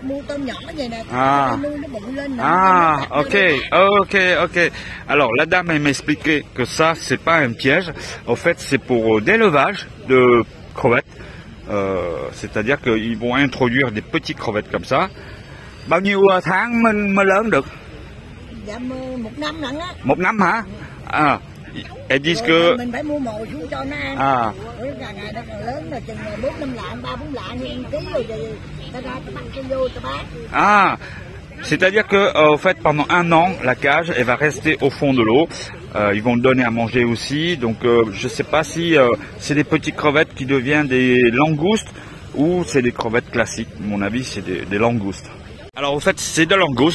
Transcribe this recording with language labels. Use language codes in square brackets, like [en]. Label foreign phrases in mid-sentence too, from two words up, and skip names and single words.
[fr] Ok. Alors la dame elle m'a expliqué que ça c'est pas un piège. Au fait, c'est pour d'élevage de crevettes. C'est-à-dire qu'ils vont introduire des petites crevettes comme ça. [vi] Bao nhiêu tháng mới lớn được? Dạ, một năm lận á. Một năm hả? [fr] À, elles disent que. [vi] Mình phải mua mồi xuống cho nó ăn. À. Ngày nó còn lớn rồi chừng 4-5 lạng, 3-4 lạng như ký rồi ta ra ta bắt cho vô ta bán. Ah. [fr] C'est-à-dire que, en fait, pendant un an, la cage, elle va rester au fond de l'eau. Ils vont donner à manger aussi. Donc, je ne sais pas si c'est des petites crevettes qui deviennent des langoustes ou c'est des crevettes classiques. À mon avis, c'est des langoustes. Alors, en fait, c'est des langoustes.